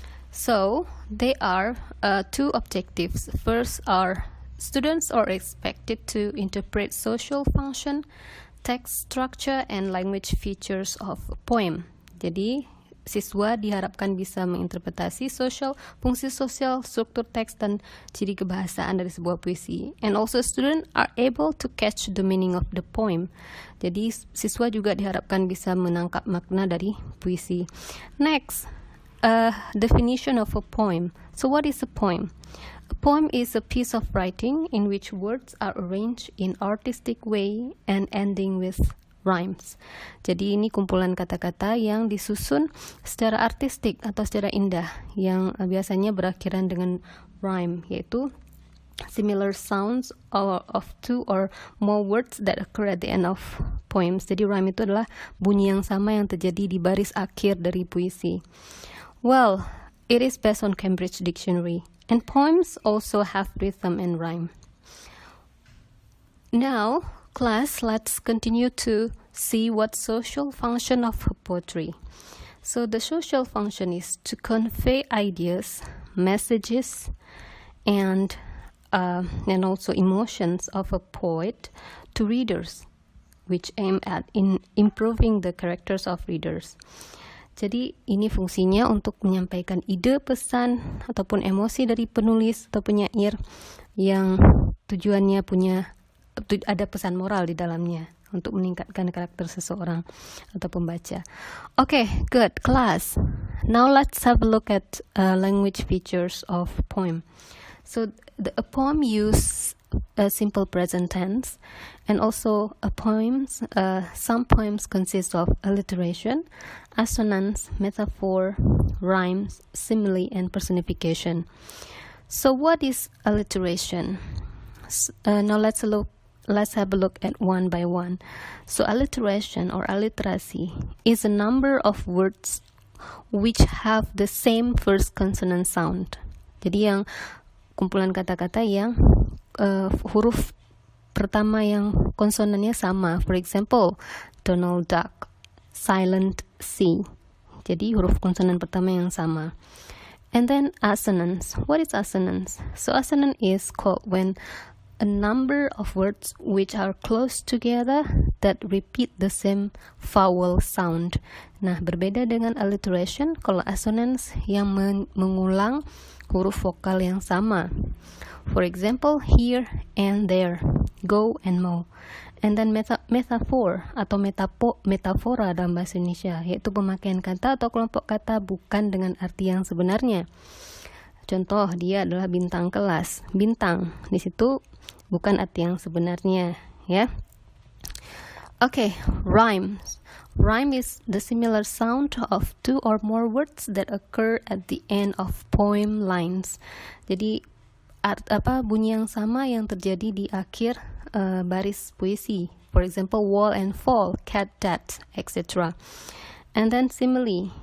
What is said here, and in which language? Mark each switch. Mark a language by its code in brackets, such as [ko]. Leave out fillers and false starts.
[en] So they are two objectives. First are students are expected to interpret social function, text structure, and language features of a poem. [id] Jadi siswa diharapkan bisa menginterpretasi fungsi sosial, struktur teks, dan ciri kebahasaan dari sebuah puisi. [en] And also students are able to catch the meaning of the poem. [id] Jadi siswa juga diharapkan bisa menangkap makna dari puisi. [en] Next, definition of a poem. So what is a poem? A poem is a piece of writing in which words are arranged in artistic way and ending with rhymes. [id] Jadi ini kumpulan kata-kata yang disusun secara artistik atau secara indah yang biasanya berakhiran dengan rhyme, yaitu [en] similar sounds of two or more words that occur at the end of poems. [id] Jadi rhyme itu adalah bunyi yang sama yang terjadi di baris akhir dari puisi. [en] Well, it is based on Cambridge Dictionary, and poems also have rhythm and rhyme. Now, class, let's continue to see what social function of poetry. So the social function is to convey ideas, messages, and also emotions of a poet to readers, which aim at improving the characters of readers. [id] Jadi ini fungsinya untuk menyampaikan ide, pesan, ataupun emosi dari penulis atau penyair yang tujuannya ada pesan moral di dalamnya untuk meningkatkan karakter seseorang atau pembaca. [en] Okay, good, class. Now let's have a look at language features of poem. So a poem use a simple present tense, and also some poems consist of alliteration, assonance, metaphor, rhymes, simile, and personification. So what is alliteration? Now let's have a look at one by one. So alliteration or alliteracy is a number of words which have the same first consonant sound. [id] Jadi yang kumpulan kata-kata yang huruf pertama yang konsonannya sama. [en] For example, Donald Duck, silent C. [id] Jadi huruf konsonan pertama yang sama. [en] And then assonance. What is assonance? So assonance is called when a number of words which are close together that repeat the same vowel sound. [id] Nah, berbeda dengan alliteration, kalau assonance yang mengulang huruf vokal yang sama. [en] For example, here and there, go and mow. And then [id] metaphor atau metafora dalam bahasa Indonesia, yaitu pemakaian kata atau kelompok kata bukan dengan arti yang sebenarnya. Contoh, dia adalah bintang kelas. Bintang, di situ bukan arti yang sebenarnya, ya. [en] Okay, rhymes. Rhyme is the similar sound of two or more words that occur at the end of poem lines. [id] Jadi bunyi yang sama yang terjadi di akhir baris puisi. [en] For example, wall and fall, cat, dat, etc. And then simile.